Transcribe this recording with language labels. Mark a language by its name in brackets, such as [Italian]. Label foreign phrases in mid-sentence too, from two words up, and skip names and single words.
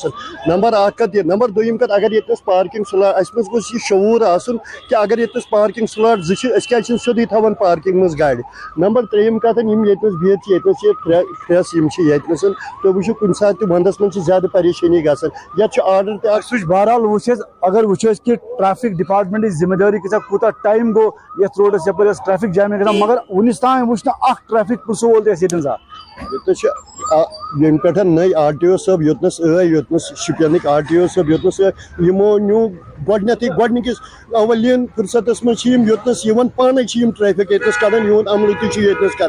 [Kashmiri] نمبر اکھ کتھ یہِ نمبر دوٚیِم کتھ اگر ییٚتنس [English] parking slot [Kashmiri] اسہِ منٛز گوٚژھ یہِ شعوٗر آسُن کہ اگر ییٚتنس [English] parking slot [Kashmiri] 2 چھِ أسۍ کیازِ چھِنہٕ سیوٚدُے تھاوان پارکنگ منٛز گاڑِ. نمبر ترٛیٚیِم کتھ یِم ییٚتنس بِہِتھ چھِ ییٚتنس چھِ فرٛیس یِم چھِ ییٚتنس تُہۍ وٕچھِو کُنہِ ساتہٕ تہِ ونٛدس منٛز چھِ زیادٕ پریشٲنی گژھان یتھ چھُ آرڈر تہِ اکھ سُہ بہرحال اگر وچھو کہ [English] traffic department [Kashmiri] ذمہ داری کوٗتاہ ٹایم گو یتھ روڈس یپر [English] traffic jamming [Kashmiri] گژھان مگر ونس تام وچھ نہٕ اکھ [English] traffic personnel [Kashmiri] تہِ ییٚتٮ۪ن زانٛہہ. ییٚتنس چھِ ییٚمہِ پٮ۪ٹھ نٔے RTO صٲب یوٚتنس یوٚتنس شُپینٕکۍ RTO صٲب یوٚتنس یِمو نیوٗ گۄڈنِکِس اولین فرصتس منٛز چھِ یِم یوٚتنس یِوان پانے چھِ یِم ٹریفک ییٚتنس کڑان یِہُنٛد عملہٕ تہِ چھُ ییٚتنس کڑان.